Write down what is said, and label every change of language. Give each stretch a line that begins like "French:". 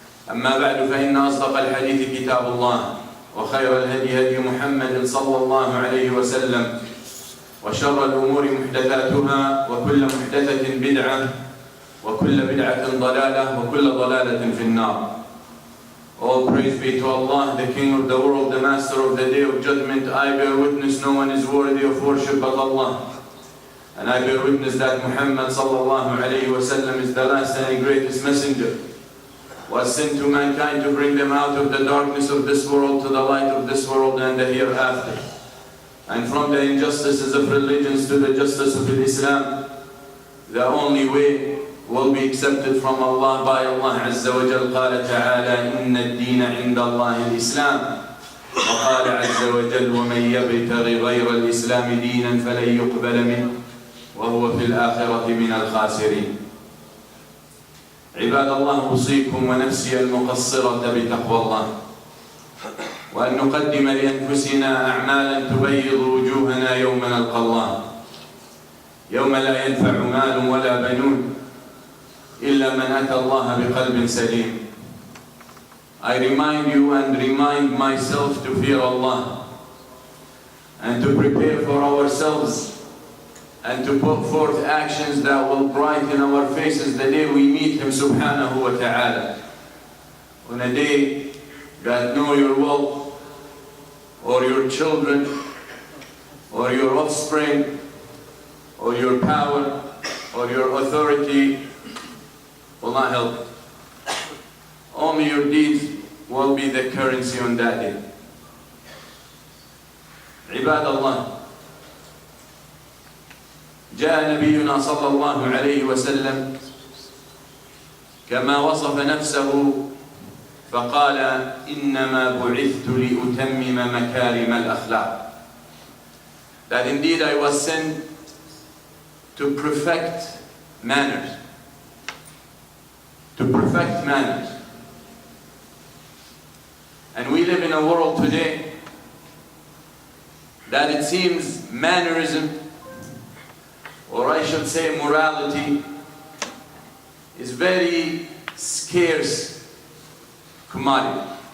Arabic: أما بعد فإن أصدق الحديث كتاب الله وخير الهدي هدي محمد صلى الله عليه وسلم وشر الأمور محدثاتها وكل محدثة بدعة وكل بدعة ضلالة وكل ضلالة في النار.
English: All praise be to Allah, the King of the world, the Master of the Day of Judgment. I bear witness no one is worthy of worship but Allah. And I bear witness that Muhammad sallallahu alayhi wa sallam is the last and greatest messenger, was sent to mankind to bring them out of the darkness of this world to the light of this world and the hereafter. And from the injustices of religions to the justice of Islam, the only way will be accepted from Allah by Allah Azza wa Jal.
Arabic: قال تعالى إن الدين عند الله الإسلام وقال عز وجل ومن يبتغي غير الإسلام دينا فلن يقبل منه وهو في الآخرة من الخاسرين. عباد الله أوصيكم ونفسي المقصرة بتقوى الله وأن نقدم لأنفسنا أعمالا تبيض وجوهنا يوم نلقى الله يوم لا ينفع مال ولا بنون إلا من أتى الله بقلب سليم.
English: I remind you and remind myself to fear Allah and to prepare for ourselves and to put forth actions that will brighten our faces the day we meet Him subhanahu wa ta'ala. On a day that no your wealth or your children or your offspring or your power or your authority will not help. Only your deeds will be the currency on that day.
Arabic: عباد الله جاء نبينا صلى الله عليه وسلم كما وصف نفسه فقال إنما بعثت لأتمم مكارم الأخلاق.
English: That indeed I was sent to perfect manners. To perfect manners. And we live in a world today that it seems mannerism, or I should say morality, is very scarce commodity.